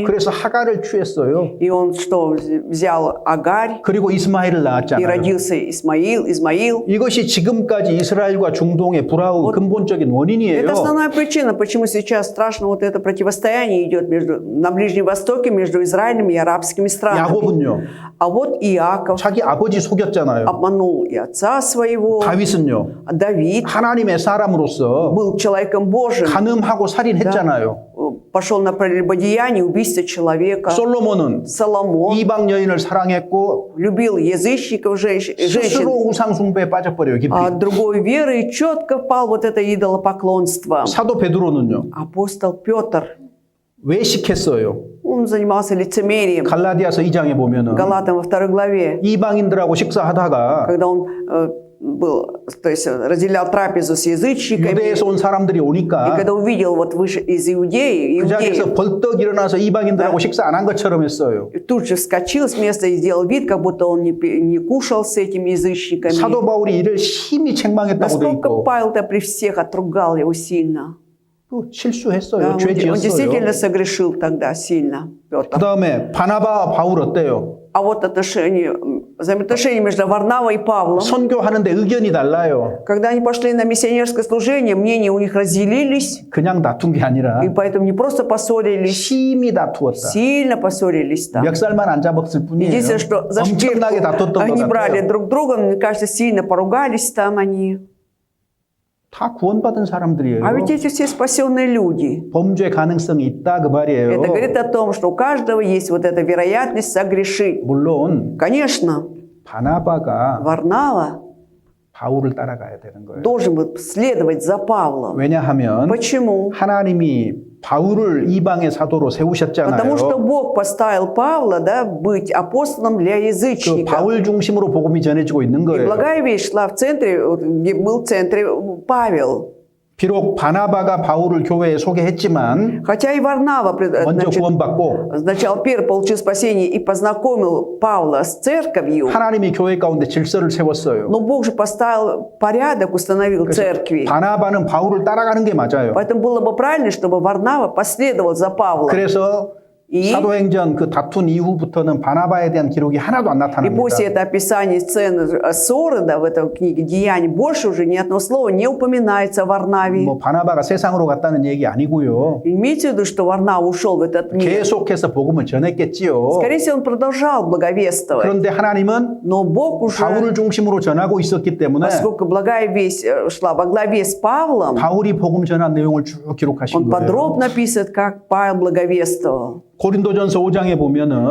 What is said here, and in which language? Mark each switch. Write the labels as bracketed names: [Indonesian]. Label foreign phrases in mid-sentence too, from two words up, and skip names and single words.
[Korean] 그래서 하갈을 취했어요. [Russian] И он что, взял Агарь, [Korean] 그리고 이스마엘을 [Russian] и [Korean] 낳았잖아요. [Russian] родился Измаил. [Korean] 이것이 지금까지 이스라엘과 중동의 불화의 근본적인 원인이에요. [Russian] Это основная причина, почему сейчас страшно вот это противостояние идет на Ближнем Востоке между Израилем и арабскими странами. [Korean] 야곱은요. [Russian] А вот Иаков [Korean] 자기 아버지 속였잖아요. [Russian] обманул и отца своего. [Korean] 다윗은요. [Russian] Давид [Korean] 하나님의 사람으로서 [Russian] был человеком Божьим. [Korean] 간음하고 살인했잖아요. [Russian] Пошел на прелюбодеяние, убийство человека. [Korean] 솔로몬은 [Russian] Соломон [Korean] 이방 여인을 사랑했고 [Russian] любил язычников, женщин. [Korean] 스스로 우상 숭배에 빠져버려요. 깊이. [Russian] А другой веры и четко впал вот это идолопоклонство. [Korean] 사도 베드로는요. [Russian] Апостол Петр, [Korean] 외식했어요. [Russian] он занимался лицемерием. [Korean] 갈라디아서 2장에 보면은 [Russian] Галатам во 2 главе, [Korean] 이방인들하고 식사하다가 [Russian] когда он был, то есть разделял трапезу с язычниками, [Korean] 유대에서 온 사람들이 [Russian] и [Korean] 오니까 [Russian] когда увидел вот выше из Иудеи, [Korean] 그 자리에서 벌떡 일어나서 이방인들하고 식사 안 한 것처럼 했어요. [Russian] тут же вскочил с места и сделал вид, как будто он не кушал с этими язычниками. [Korean] 사도 바울이 이를 심히 책망했다고 돼 [Russian] Насколько [Korean] 있고 [Russian] Павел-то при всех отругал его сильно. [Korean] 또 실수했어요. [Russian] Да, [Korean] 죄 [Russian] он действительно [Korean] 지었어요. [Russian] согрешил тогда сильно, [Korean] 그 [Russian] Петр. [Korean] 다음에 바나바와 바울 어때요? [Russian] А вот взаимоотношения между Варнавой и Павлом, [Korean] 선교하는데 의견이 달라요. [Russian] когда они пошли на миссионерское служение, мнения у них разделились, [Korean] 그냥 다툰 게 아니라 [Russian] и поэтому не просто поссорились, [Korean] 심히 다투었다. [Russian] сильно поссорились там. [Korean] 멱살만 안 잡았을 뿐이에요. [Russian] Единственное, что за шкирку [Korean] 엄청나게 다퉜던 것 [Russian] они брали [Korean] 같아요. [Russian] друг друга, мне кажется, сильно поругались там они. [Korean] 다 구원받은 사람들이에요. [Russian] А ведь эти все спасенные люди. [Korean] 범죄 가능성이 있다 그 말이에요. [Russian] Это говорит о том, что у каждого есть вот эта вероятность согрешить. [Korean] 물론 [Russian] Конечно, [Korean] 바나바가 [Russian] Варнава [Korean] 바울을 따라가야 되는 거예요. [Russian] должен был следовать за Павлом. [Korean] 왜냐하면 [Russian] Почему? [Korean] 하나님이 바울을 이방의 사도로 세우셨잖아요. [Russian] Потому что Бог поставил Павла, да, быть апостолом для [Korean] 그 [Russian] язычников. [Korean] 바울 중심으로 복음이 전해지고 있는 [Russian] И [Korean] 거예요. [Russian] благая вещь шла в центре, вот, где был в центре Павел. [Korean] 비록 바나바가 바울을 교회에 소개했지만 [Russian] Хотя и Варнава [Korean] 먼저 구원받고 [Russian] сначала первый получил спасение и познакомил Павла с церковью, [Korean] 하나님이 교회 가운데 질서를 세웠어요. [Russian] но Бог же поставил порядок, установил церкви. [Korean] 바나바는 바울을 따라가는 게 맞아요. [Russian] Поэтому было бы правильно, чтобы Варнава последовал за Павлом. [Korean] 그래서 [Russian] И, [Korean] 사도행전 그 다툰 이후부터는 바나바에 대한 기록이 하나도 안 [Russian] и [Korean] 나타납니다. [Russian] после этого описания сцены ссоры, да, в этой книге «Деяний» больше уже ни одного слова не упоминается о Варнаве. [Korean] 뭐 바나바가 세상으로 갔다는 얘기 а니고요. [Russian] Имейте в виду, что Варнава ушел в этот мир. [Korean] 계속해서 복음을 전했겠지요. [Russian] Скорее всего, он продолжал благовествовать. [Korean] 그런데 하나님은 [Russian] Но Бог уже, [Korean] 바울을 중심으로 전하고 있었기 때문에 [Russian] поскольку благая весть шла во главе с Павлом, [Korean] 바울이 복음 전한 내용을 쭉 기록하신 [Russian] он [Korean] 거예요. [Russian] подробно описывает, как Павел благовествовал. [Korean] 고린도전서 5장에 보면은